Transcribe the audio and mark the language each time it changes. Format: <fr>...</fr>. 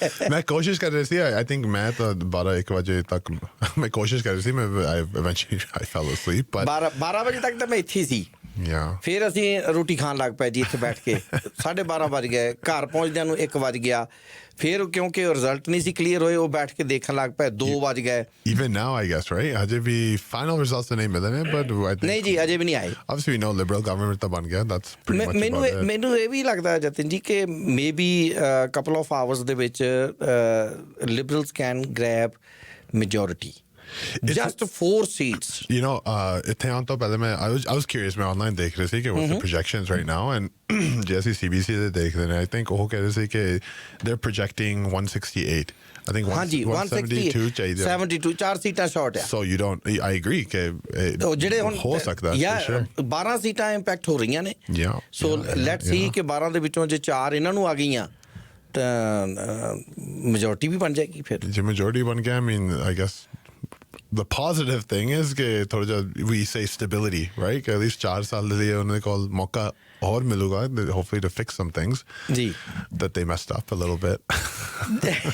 <pa>ਮੈਂ ਕੋਸ਼ਿਸ਼ ਕਰ ਰਹੀ ਸੀ</pa> <en>I think</en> <pa>ਮੈਂ ਤਾਂ 12-1 ਵਜੇ ਤੱਕ ਮੈਂ ਕੋਸ਼ਿਸ਼ ਕਰ ਰਹੀ ਸੀ ਮੈਂ</pa> <en>eventually I fell asleep but</en> <pa>12 ਵਜੇ ਤੱਕ ਤਾਂ ਮੈਂ ਇੱਥੇ ਸੀ</pa> <en>yeah</en> <pa>ਫਿਰ ਅਸੀਂ ਰੋਟੀ ਖਾਣ ਲੱਗ ਪਏ ਜੀ ਇੱਥੇ ਬੈਠ ਕੇ 12:30 ਵੱਜ ਗਏ ਘਰ ਪਹੁੰਚਦਿਆਂ ਨੂੰ 1 ਵੱਜ ਗਿਆ ਫਿਰ ਕਿਉਂਕਿ ਰਿਜ਼ਲਟ ਨਹੀਂ ਸੀ ਕਲੀਅਰ ਹੋਏ ਉਹ ਬੈਠ ਕੇ ਦੇਖਣ ਲੱਗ ਪਏ 2 ਵੱਜ ਗਏ</pa> <en>even now I guess right</en> <pa>ਹਜੇ ਵੀ</pa> <en>final results</en> <pa>ਨਹੀਂ ਮਿਲੇ ਨੇ</pa> <en>but I think</en> <pa>ਨਹੀਂ ਜੀ ਅਜੇ ਵੀ ਨਹੀਂ ਆਏ</pa> <en>obviously we know liberal government</en> <pa>ਤਾਂ ਬਣ ਗਿਆ</pa> <en>that's pretty much about it</en> <pa>ਮੈਨੂੰ ਇਹ ਵੀ ਲੱਗਦਾ ਜਤਿਨ ਜੀ ਕਿ</pa> <en>maybe couple of hours</en> <pa>ਦੇ ਵਿੱਚ</pa> <en>liberals can grab majority just 4 seats you know</en> <pa>ਇੱਥੇ ਆਉਣ ਤੋਂ ਪਹਿਲੇ ਮੈਂ</pa> <en>I was curious ਮੈਂ online</en> <pa>ਦੇਖ ਰਿਹਾ ਸੀ ਕਿ</pa> <en>what's the projections right now and</en> <pa>ਜੇ ਅਸੀਂ CBC ਦੇ ਦੇਖਦੇ ਨੇ</pa> <en>I think</en> <pa>ਉਹ ਕਹਿ ਰਹੇ ਸੀ ਕਿ</pa> <en>they're projecting 168 I think</en> <pa>ਹਾਂਜੀ 172 ਚਾਹੀਦੇ 72 4 ਸੀਟਾਂ ਸ਼ਾਰਟ ਆ</pa> <en>so you don't I agree ਕਿ</en> <pa>ਜਿਹੜੇ ਹੁਣ ਹੋ ਸਕਦਾ</pa> <en>for sure</en> <pa>12 ਸੀਟਾਂ ਇੰਪੈਕਟ ਹੋ ਰਹੀਆਂ ਨੇ</pa> <en>yeah</en> <pa>ਸੋ ਲੈਟਸ ਸੀ ਕਿ 12 ਦੇ ਵਿੱਚੋਂ ਜੇ 4 ਇਹਨਾਂ ਨੂੰ ਆ ਗਈਆਂ ਤਾਂ ਮੈਜੋਰਿਟੀ ਵੀ ਬਣ ਜਾਏਗੀ ਫਿਰ</pa> <en>ਜੇ majority</en> <pa>ਬਣ ਗਿਆ</pa> <en>I mean I guess the positive thing is that we say stability, right? At least</en> <pa>4 ਸਾਲ ਦੇ ਉਹਨਾਂ ਕੋਲ ਮੌਕਾ ਹੋਰ ਮਿਲੂਗਾ</pa> <en>hopefully to fix some things that they messed up a little bit.</en>